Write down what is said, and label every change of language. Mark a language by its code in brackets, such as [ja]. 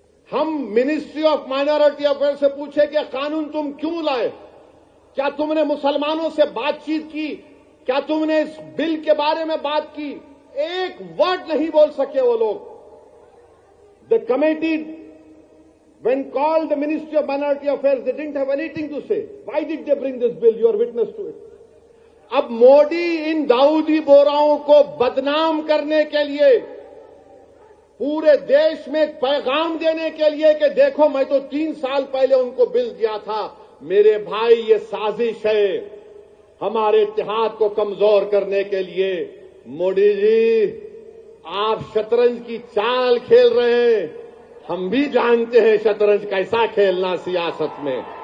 [ur] ہم ministry of minority affair سے پوچھے کہ قانون تم کیوں لائے؟ کیا تم نے مسلمانوں سے بات چیت کی؟ کیا تم نے اس بل کے بارے میں بات کی؟ ایک ورڈ نہیں بول سکے وہ لوگ۔ [en] The committee, when called the Ministry of Minority Affairs, they didn't have anything to say. Why did they bring this bill? You are witness to it. [ur] اب مودی ان داؤدی بوراؤں کو بدنام کرنے کے لیے، پورے دیش میں ایک پیغام دینے کے لیے کہ دیکھو میں تو 3 سال پہلے ان کو بل دیا تھا، میرے بھائی یہ سازش ہے ہمارے اتحاد کو کمزور کرنے کے لیے۔ مودی جی، آپ شطرنج کی چال کھیل رہے ہیں، ہم بھی جانتے ہیں شطرنج کیسا کھیلنا سیاست میں۔